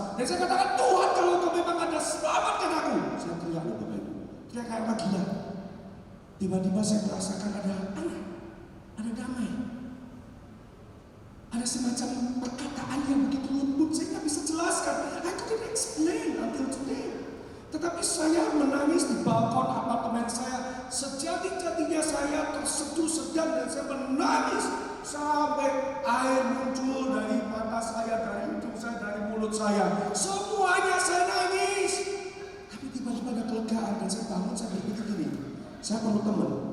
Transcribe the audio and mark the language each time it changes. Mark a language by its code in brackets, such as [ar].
[id] Dan saya katakan, Tuhan kalau Engkau memang ada, selamatkan aku. Saya teriak loh Bapak Ibu. Teriak kayak orang gila. Tiba-tiba saya merasakan ada damai. Ada semacam perkataan yang begitu lembut. Saya nggak bisa jelaskan. [en] I couldn't explain until today. [id] Tetapi saya menangis di balkon apartemen saya. Sejati-jatinya saya terseduh segan dan saya menangis sampai air muncul dari mata saya, dari hidung saya, dari mulut saya. Semuanya saya nangis. Tapi tiba-tiba ada kelegaan dan saya bangun, saya berpikir gini, saya perlu teman.